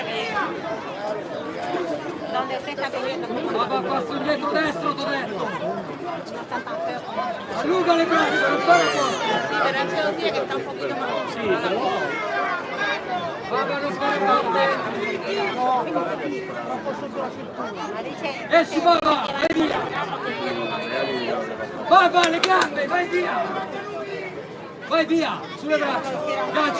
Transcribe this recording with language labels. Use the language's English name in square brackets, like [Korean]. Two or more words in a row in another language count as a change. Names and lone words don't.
[Spanish] Donde usted está pidiendo. [Italian] Papà, passo indietro destro, t'ho detto! Allunga le braccia, non fare forte. [Spanish] Pero eso sí que está un poquito más. [Italian] Sì, però... Baba, non fare forte. Esci, Baba, vai via. Baba, le gambe, vai via. Vai via, sulle braccia, gancio.